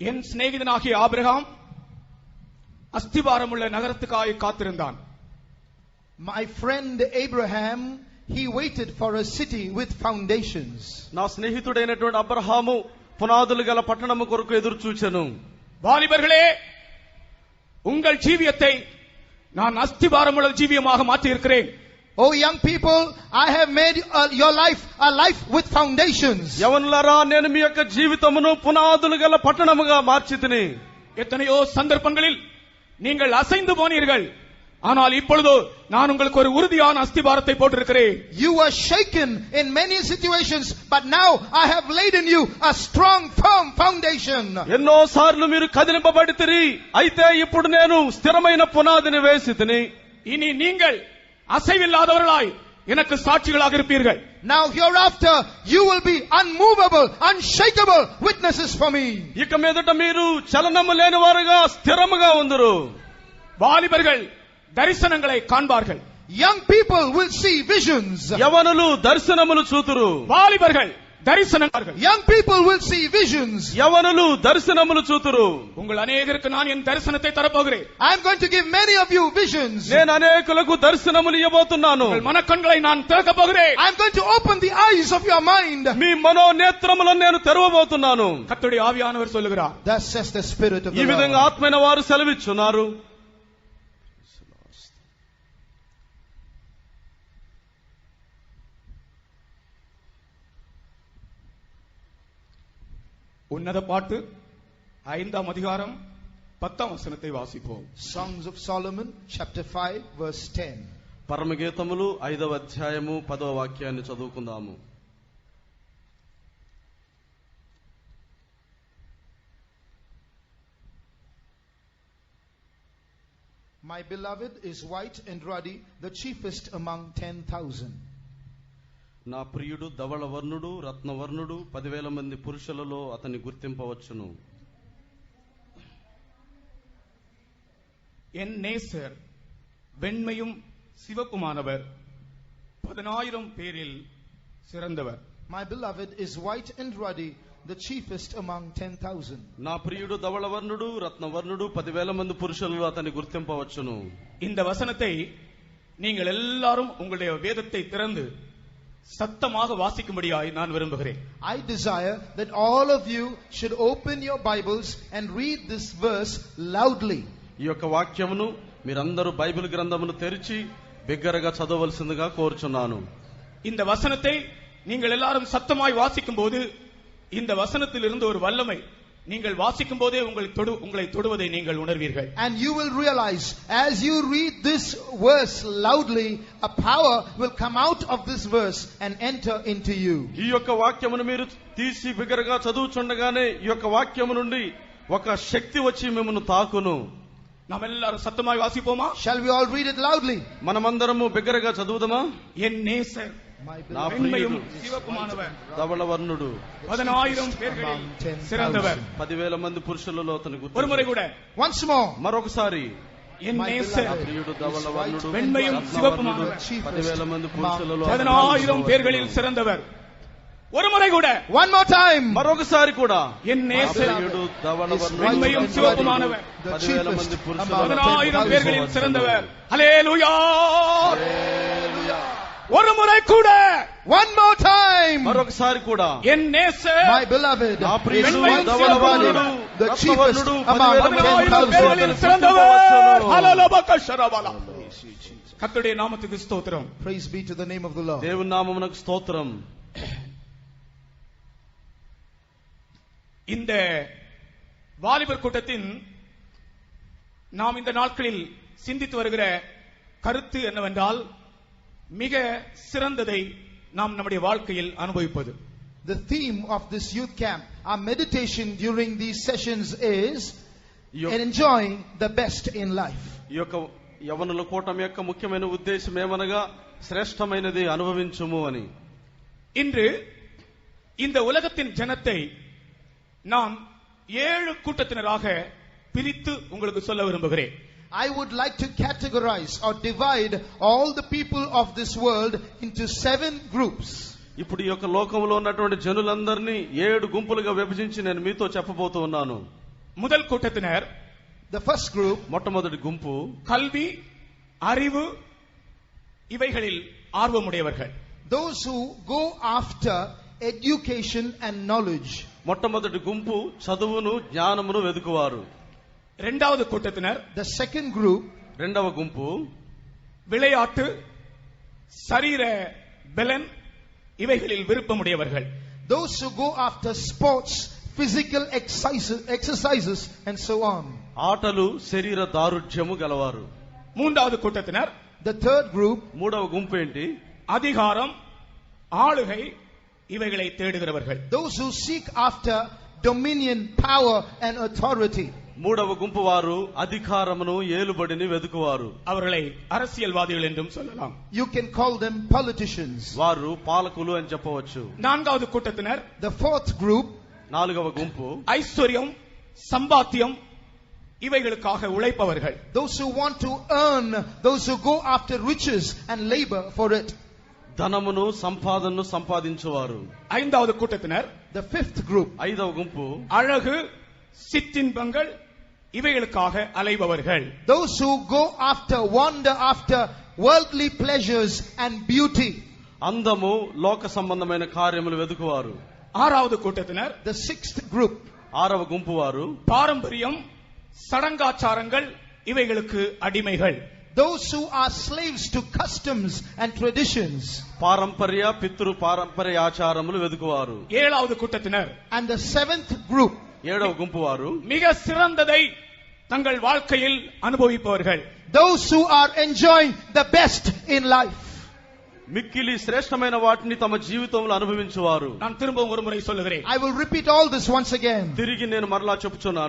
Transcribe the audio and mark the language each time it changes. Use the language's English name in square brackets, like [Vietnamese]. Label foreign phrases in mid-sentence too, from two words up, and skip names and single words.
[Tamil] சிநேகிதனாகிய ஆபிரகாம் அஸ்திபாரமுள்ள நகரத்துக்காக காத்திருந்தான். [English] My friend Abraham, he waited for a city with foundations. [Telugu] నా స్నేహితుడైనటువంటి అబ్రహాము పునాదులు గల పట్టణము కొరకు ఎదురు చూచెను. [Tamil] வாலிபர்களே, உங்கள் ஜீவியத்தை நான் அஸ்திபாரமுள்ள ஜீவியமாக மாற்றி இருக்கிறேன். [English] Oh young people, I have made your life a life with foundations. [Telugu] యవనులారా, నేను మీ యొక్క జీవితమును పునాదులు గల పట్టణముగా మార్చితిని. [Tamil] எத்தனையோ சந்தர்ப்பங்களில் நீங்கள் அசைந்து போனீர்கள், ஆனால் இப்பொழுது நான் உங்களுக்கு ஒரு உறுதியான அஸ்திபாரத்தை போட்டிருக்கிறேன். [English] You were shaken in many situations, but now I have laid in you a strong firm foundation. [Telugu] ఎన్నో సార్లు మీరు కదిలింపబడితిరి, అయితే ఇప్పుడు నేను స్థిరమైన పునాదిని వేసితిని. [Tamil] இனி நீங்கள் அசைவில்லாதவர்களாய் எனக்கு சாட்சிகளாக இருப்பீர்கள். [English] Now hereafter you will be unmovable, unshakable witnesses for me. [Telugu] ఇక మీదట మీరు చలనము లేని వారుగా స్థిరముగా ఉందురు. [Tamil] வாலிபர்கள் தரிசனங்களை காண்பார்கள். [English] Young people will see visions. [Telugu] యవనులు దర్శనములు చూతురు. [Tamil] வாலிபர்கள் தரிசனங்கள். [English] Young people will see visions. [Telugu] యవనులు దర్శనములు చూతురు. [Tamil] உங்கள் அநேகருக்கு நான் என் தரிசனத்தை தரப்போகிறேன். [English] I am going to give many of you visions. [Telugu] నేను అనేకులకు దర్శనములు ఇవ్వబోతున్నాను. [Tamil] உங்கள் மனக்கண்களை நான் திறக்கப் போகிறேன். [English] I am going to open the eyes of your mind. [Telugu] మీ మనోనేత్రములను నేను తెరవబోతున్నాను. [Tamil] கர்த்தருடைய ஆவியானவர் சொல்லுகிறார். [English] Thus says the Spirit of the [Telugu] ఈ [English] Lord. [Telugu] విధంగా ఆత్మైన వారు సెలవిచ్చున్నారు. [Tamil] உன்னத பாட்டு 5ஆம் அதிகாரம் 10ஆம் வசனத்தை வாசிப்போம். [English] Songs of Solomon chapter 5 verse 10. [Telugu] పరమగీతములు 5వ అధ్యాయము 10వ వాక్యాన్ని చదువుకుందాము. [English] My beloved is white and ruddy, the chiefest among 10,000. [Telugu] నా ప్రియుడు ధవళవర్ణుడు రత్నవర్ణుడు 10,000 మంది పురుషులలో అతన్ని గుర్తింపవచ్చును. [Tamil] என் நேசர் வெண்மையும் சிவப்புமானவர் 10,000 பேரில் சிறந்தவர். [English] My beloved is white and ruddy, the chiefest among 10,000. [Telugu] నా ప్రియుడు ధవళవర్ణుడు రత్నవర్ణుడు 10,000 మంది పురుషులలో అతన్ని గుర్తింపవచ్చును. [Tamil] இந்த வசனத்தை நீங்கள் எல்லாரும் உங்களுடைய வேதத்தை திறந்து சத்தமாக வாசிக்கும்படியாய் நான் விரும்புகிறேன். [English] I desire that all of you should open your Bibles and read this verse loudly. [Telugu] ఈ యొక్క వాక్యమును మీరందరూ బైబిల్ గ్రంథమును తెరిచి బిగ్గరగా చదవవలసిందిగా కోరుచున్నాను. [Tamil] இந்த வசனத்தை நீங்கள் எல்லாரும் சத்தமாய் வாசிக்கும்போது இந்த வசனத்திலிருந்து ஒரு வல்லமை நீங்கள் வாசிக்கும் போதே உங்களை தொடுவதை நீங்கள் உணர்வீர்கள். [English] And you will realize as you read this verse loudly, a power will come out of this verse and enter into you. [Telugu] ఈ యొక్క వాక్యమును మీరు తీసి బిగ్గరగా చదువుచుండగానే ఈ యొక్క వాక్యము నుండి ఒక శక్తి వచ్చి మిమ్మల్ని తాకును. [Tamil] நாம் எல்லாரும் சத்தமாய் வாசிப்போமா? [English] Shall we all read it loudly? [Telugu] మనమందరము బిగ్గరగా చదువుదామా? [Tamil] என் நேசர் [Telugu] నా [Tamil] வெண்மையும் [Telugu] ప్రియుడు [Tamil] சிவப்புமானவர் [Telugu] ధవళవర్ణుడు [Tamil] 10,000 பேர்களில் சிறந்தவர். [Telugu] 10,000 మంది పురుషులలో అతని [Tamil] ஒரு முறை கூட [English] Once more. [Telugu] మరొకసారి [Tamil] என் நேசர் [Telugu] నా ప్రియుడు ధవళవర్ణుడు [Tamil] வெண்மையும் சிவப்புமானவர் [Telugu] 10,000 మంది పురుషులలో [Tamil] 10,000 பேர்களில் சிறந்தவர். ஒரு முறை கூட. [English] One more time. [Telugu] మరొకసారి కూడా [Tamil] என் நேசர் [Telugu] ప్రియుడు ధవళవర్ణుడు [Tamil] வெண்மையும் சிவப்புமானவர் [Telugu] 10,000 మంది పురుషులలో [Tamil] 10,000 பேர்களில் சிறந்தவர். ஹல்லேலூயா. ஒரு முறை கூட. [English] One more time. [Telugu] మరొకసారి కూడా [Tamil] என் நேசர் [English] My beloved [Telugu] నా ప్రియుడు [Tamil] வெண்மையும் [Telugu] ధవళవర్ణుడు [English] the chiefest among [Tamil] 10,000 பேர்களில் 10,000. சிறந்தவர். ஹல்லேலூயா. கர்த்தருடைய நாமத்துக்கு ஸ்தோத்திரம். [English] Praise be to the name of the Lord. [Telugu] దేవుని నామమునకు స్తోత్రం. [Tamil] இந்த வாலிபர் கூட்டத்தின் நாம் இந்த நாட்களில் சிந்தித்து வருகிற கருத்து என்னவென்றால் மிக சிறந்ததை நாம் நம்முடைய வாழ்க்கையில் அனுபவிப்பது. [English] The theme of this youth camp, our meditation during these sessions is enjoying the best in life. [Telugu] ఈ యొక్క యవనుల కూటమి యొక్క ముఖ్యమైన ఉద్దేశం ఏమనగా శ్రేష్టమైనది అనుభవించుము అని. [Tamil] இன்று இந்த உலகத்தின் ஜனத்தை நாம் 7 கூட்டத்தினராக பிரித்து உங்களுக்கு சொல்ல விரும்புகிறேன். [English] I would like to categorize or divide all the people of this world into 7 groups. [Telugu] ఇప్పుడు ఈ యొక్క లోకంలో ఉన్నటువంటి జనులందరినీ 7 గుంపులుగా విభజించి నేను మీతో చెప్పబోతూ ఉన్నాను. [Tamil] முதல் கூட்டத்தினர் [English] The first group, [Telugu] మొట్టమొదటి గుంపు [Tamil] கல்வி, அறிவு இவைகளில் ஆர்வமுடையவர்கள். [English] those who go after education and knowledge. [Telugu] మొట్టమొదటి గుంపు చదువును జ్ఞానమును వెదుకువారు. [Tamil] இரண்டாவது கூட்டத்தினர் [English] The second group, [Telugu] రెండవ గుంపు [Tamil] விளையாட்டு, சரீர பலன் இவைகளில் விருப்பமுடையவர்கள். [English] those who go after sports, physical exercises and so on. [Telugu] ఆటలు శరీర దారుఢ్యము గలవారు. [Tamil] மூன்றாவது கூட்டத்தினர் [English] The third group, [Telugu] మూడవ గుంపు ఏంటి? [Tamil] அதிகாரம், ஆளுகை இவைகளை தேடுகிறவர்கள். [English] those who seek after dominion, power and authority. [Telugu] మూడవ గుంపు వారు అధికారమును ఏలుబడిని వెదుకువారు. [Tamil] அவர்களை அரசியல்வாதிகள் என்றும் சொல்லலாம். [English] You can call them politicians. [Telugu] వారు పాలకులు అని చెప్పవచ్చు. [Tamil] நான்காவது கூட்டத்தினர் [English] The fourth group, [Telugu] నాలుగవ గుంపు [Tamil] ஐஸ்வர்யம், சம்பாத்தியம் இவைகளுக்காக உழைப்பவர்கள். [English] those who want to earn, those who go after riches and labor for it. [Telugu] ధనమును సంపాదనను సంపాదించువారు. [Tamil] ஐந்தாவது கூட்டத்தினர் [English] The fifth group, [Telugu] ఐదవ గుంపు [Tamil] அழகு, சிற்றின்பங்கள் இவைகளுக்காக அலைபவர்கள். [English] those who go after, wander after worldly pleasures and beauty. [Telugu] అందము లోక సంబంధమైన కార్యములు వెదుకువారు. [Tamil] ஆறாவது கூட்டத்தினர் [English] The sixth group, [Telugu] ఆరవ గుంపు వారు [Tamil] பாரம்பரியம், சடங்காச்சாரங்கள் இவைகளுக்கு அடிமைகள். [English] those who are slaves to customs and traditions. [Telugu] పారంపర్య పితృ పారంపర్య ఆచారములు వెదుకువారు. [Tamil] ஏழாவது கூட்டத்தினர் [English] And the seventh group, [Telugu] ఏడవ గుంపు వారు [Tamil] மிக சிறந்ததை தங்கள் வாழ்க்கையில் அனுபவிப்பவர்கள். [English] those who are enjoying the best in life. [Telugu] మిక్కిలి శ్రేష్టమైన వాటిని తమ జీవితంలో అనుభవించువారు. [Tamil] நான் திரும்பவும் ஒரு முறை சொல்லுகிறேன். [English] I will repeat all this once again. [Telugu] తిరిగి నేను మరలా చెప్పుచున్నాను.